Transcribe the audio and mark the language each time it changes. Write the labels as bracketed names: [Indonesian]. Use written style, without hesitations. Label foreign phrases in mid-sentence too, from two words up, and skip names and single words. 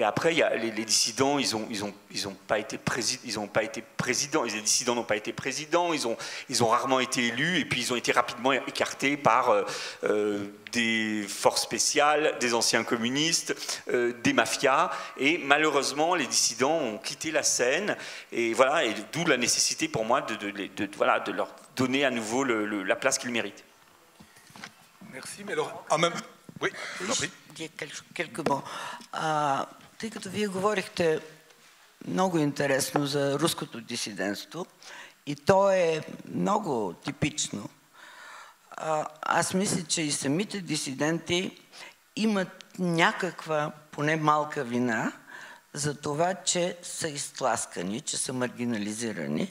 [French] après, il y a les dissidents, ils ont pas été présidents, les dissidents n'ont pas été présidents, ils ont rarement été élus, et puis ils ont été rapidement écartés par des forces spéciales, des anciens communistes, des mafias, et malheureusement, les dissidents ont quitté la scène, et voilà, et d'où la nécessité pour moi de leur donner à nouveau la place qu'ils méritent. Merci, mais alors, oui, quelques mots. [Bulgarian] Тъй като вие говорихте много интересно за руското дисидентство и то е много типично, аз мисля, че и самите дисиденти имат някаква, поне малка вина за това, че са изтласкани, че са маргинализирани.